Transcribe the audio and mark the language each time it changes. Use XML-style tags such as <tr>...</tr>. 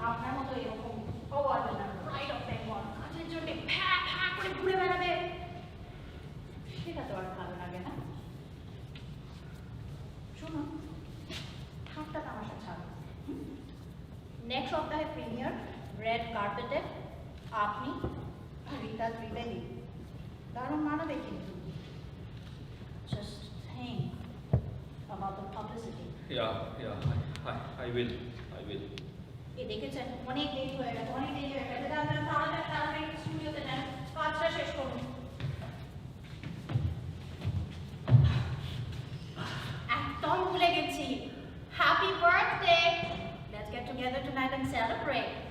<bn>আপনার মতো এরকম award winner, pride of Bengal, কাজের জন্য ভ্যা ভ্যা করে ঘুরে বেড়াবে, সেটা তো আর ভালো লাগে না। শুনুন, ঠাট্টা তামাশা ছাড়ো। নেক্সট সপ্তাহে প্রিমিয়ার, রেড কার্পেটে আপনি রীতা ত্রিবেদী, দারুণ মানাবে কিন্তু।</bn> <en>Just think about the publicity. I will.</en> <bn>এই দেখেছেন, অনেক দেরি হয়ে গেছে, তাড়াতাড়ি স্টুডিওতে নেন, কাজটা শেষ করুন। একদম ভুলে গেছি,</bn> <en>Happy birthday, let's get together tonight and celebrate.</en>